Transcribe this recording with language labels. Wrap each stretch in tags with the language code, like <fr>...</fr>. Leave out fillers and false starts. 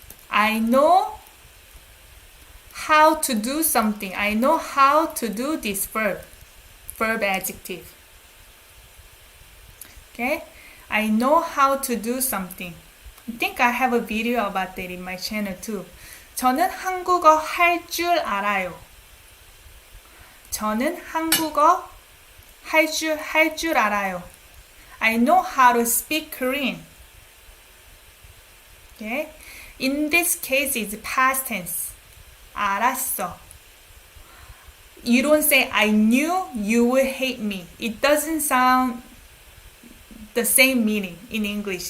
<en>I know how to do something. I know how to do this verb. Verb adjective. Okay? I know how to do something. I think I have a video about that in my channel too.</en> <ko>저는 한국어 할 줄 알아요. 저는 한국어 할 줄 알아요.</ko> <en>I know how to speak Korean. Okay? In this case, it's past tense.</en> <ko>알았어.</ko> <en>You don't say, I knew you would hate me. It doesn't sound the same meaning in English.</en>